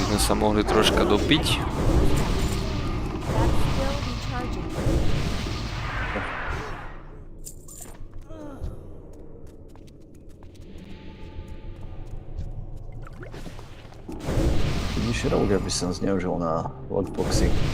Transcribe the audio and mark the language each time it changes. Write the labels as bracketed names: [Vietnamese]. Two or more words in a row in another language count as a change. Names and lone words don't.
[Slovak] sa mohli troška dopiť. [English] That's still recharging. [Slovak] Vidíš, Rogue, aby som zneužil na lockboxy.